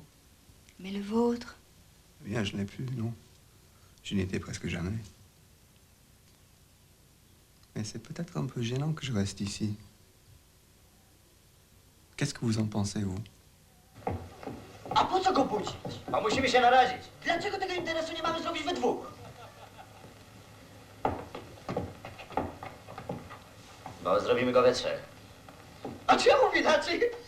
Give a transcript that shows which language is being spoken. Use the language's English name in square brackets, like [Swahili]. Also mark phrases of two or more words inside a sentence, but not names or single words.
[French] Mais le vôtre? Eh bien, je n'ai plus, non. Je n'y étais presque jamais. Mais c'est peut-être un peu gênant que je reste ici. Qu'est-ce que vous en pensez, vous? [Polish] A po co go budzić? A musimy się narazić. Dlaczego tego interesu nie mamy zrobić we dwóch? Bo zrobimy go we trzech. A czemu inaczej?